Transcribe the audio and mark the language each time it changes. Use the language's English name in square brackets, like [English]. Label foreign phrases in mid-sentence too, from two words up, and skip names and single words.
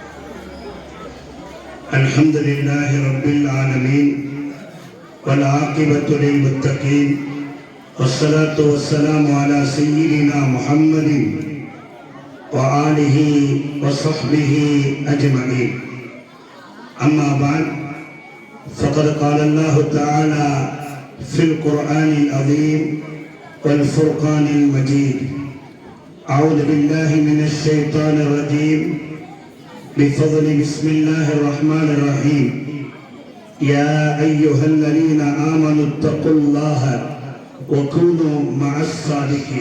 [Arabic] الحمد لله رب العالمين والعاقبة للمتقين والصلاة والسلام على سيدنا محمد وآله وصحبه أجمعين. أما بعد فقد قال الله تعالى في القرآن العظيم والفرقان المجيد. أعوذ بالله من الشيطان الرجيم بفضل بسم الله الرحمن الرحيم. يا أيها الذين آمنوا اتقوا الله وكونوا مع الصادقين.